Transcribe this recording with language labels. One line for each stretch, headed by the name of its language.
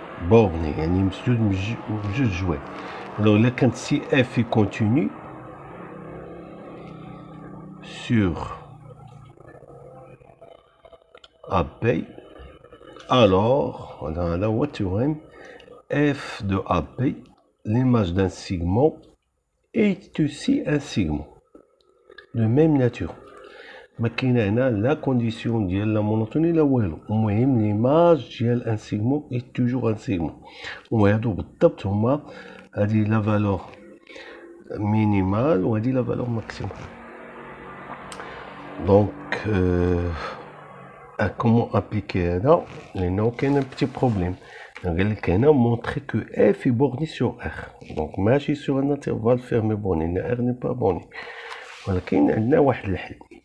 French: Borné, il juste jouer. Alors, là, quand si f est continue sur AB, alors, on a là what théorème f de AB, l'image d'un segment est aussi un segment de même nature.
Arabic: ما كاين هنا لا كونديسيون ديال لا مونوتوني لا والو. المهم ليماج ديال ان سيغمون اي توجور ان سيغمون. وهادو بالضبط هما هادي لا فالور مينيمال وهادي لا فالور ماكسيمال. دونك
French: comment appliquer
Arabic: هذا لانه كاين
French: un petit problème.
Arabic: قال لك هنا
French: montrer que f est borné sur R. donc
Arabic: ماشي
French: sur un intervalle fermé borné. R n'est pas borné.
Arabic: ولكن عندنا واحد الحل.